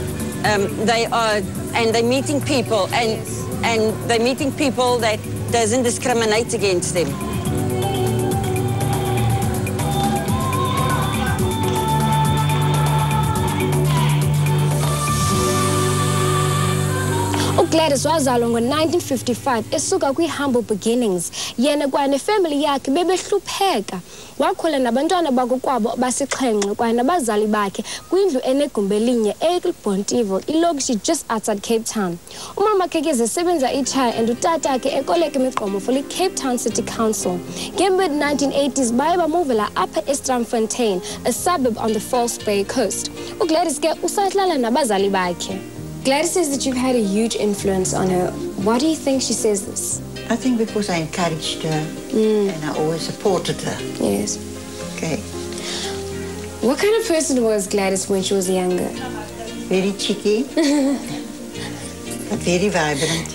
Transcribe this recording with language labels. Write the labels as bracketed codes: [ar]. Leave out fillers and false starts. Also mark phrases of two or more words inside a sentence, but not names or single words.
[en] They're meeting people and they're meeting people that doesn't discriminate against them. [xh] Gladys wazalwa ngo-1955 esuka kwi- [en] humble beginnings. [xh] Yena kwa nefamily yakhe bebehlupheka. Wakhula nabantwana bakokwabo basixhenxe kwaye nabazali bakhe kwindlu enegumbi elinye ePontyville, ilokishi [en] just outside [xh] Cape Town. Umama wakhe esebenza ichaya and utata wakhe ekoleka imigqomo [en] for the Cape Town City Council. [xh] Nge-mid-1980s baye bamuvela apha eStramfontein, [en] a suburb on the False Bay coast. [xh] UGladys ke usahlala nabazali bakhe. [en] Gladys says that you've had a huge influence on her. Why do you think she says this? I think because I encouraged her and I always supported her. Yes. Okay. What kind of person was Gladys when she was younger? Very cheeky, but very vibrant.